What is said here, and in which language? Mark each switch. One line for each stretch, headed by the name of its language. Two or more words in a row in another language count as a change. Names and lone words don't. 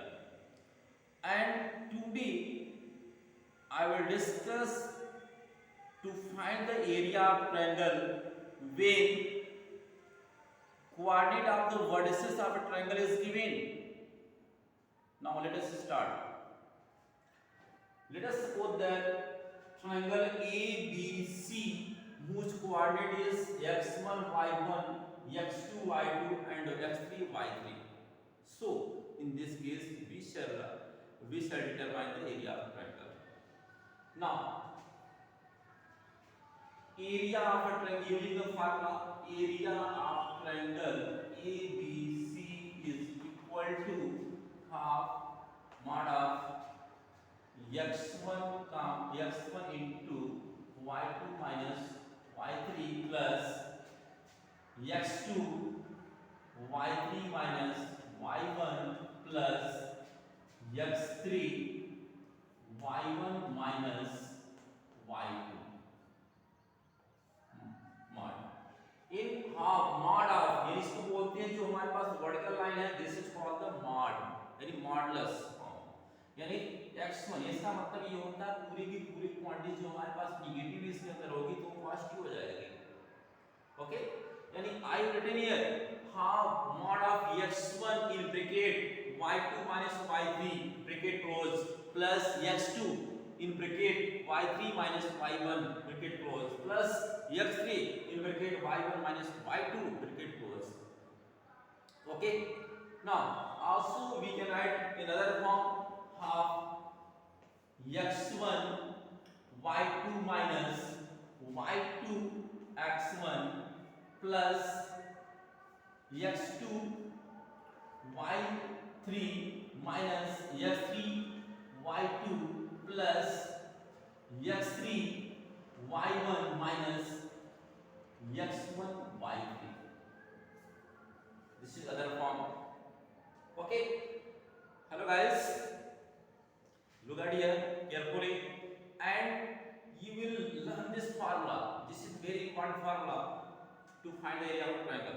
English: And today I will discuss to find the area of triangle when coordinate of the vertices of a triangle is given. Now let us start. Let us suppose that triangle ABC whose coordinate is x1 y1, x2 y2 and x3 y3. So in this case we shall determine the area of triangle. Now area of a triangle using the formula area of triangle ABC is equal to half mod of x1 into y2 minus y3 plus x2 y3 minus y1 plus x3 y1 minus y2 mod in half mod of
Hindi: यानी इसको बोलते हैं जो हमारे पास
English: vertical line
Hindi: है दिस
English: is called the mod यानी मॉडुलस यानी x1
Hindi: इसका मतलब ये होता है पूरी की पूरी क्वांटिटी जो हमारे पास नेगेटिव इसके अंदर होगी तो पॉजिटिव हो जाएगी
English: ओके यानी I written here half mod of x1 in bracket y2 minus y3 bracket close plus x2 in bracket y3 minus y1 bracket close plus x3 in bracket y1 minus y2 bracket close. Okay. Now also we can write in other form half x1 y2 minus y2 x1 plus x2 y3 minus x3 y2 plus x3 y1 minus x1 y3. This is other form. Okay. Hello guys. Look at here carefully and you will learn this formula. This is very important formula to find the area of a triangle.